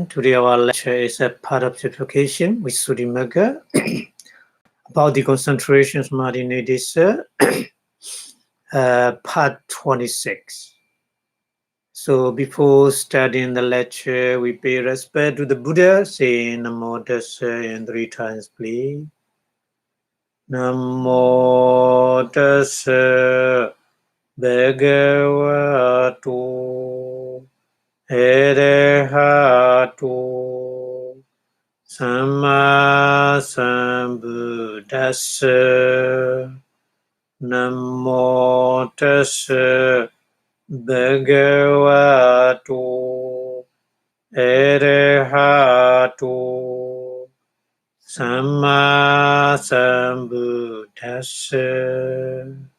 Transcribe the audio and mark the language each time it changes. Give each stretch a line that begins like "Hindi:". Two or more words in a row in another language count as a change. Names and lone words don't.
English: Today our lecture is a part of Purification with Sudimagga about the concentration Martinidis, part 26. So before starting the lecture, we pay respect to the Buddha, saying
Pali: Namo Tassa
English: and 3 times, please.
Pali: Namo Tassa Bhagavato Arahato Samma Sambuddhassa Namo Tassa Bhagavato Arahato Samma Sambuddhassa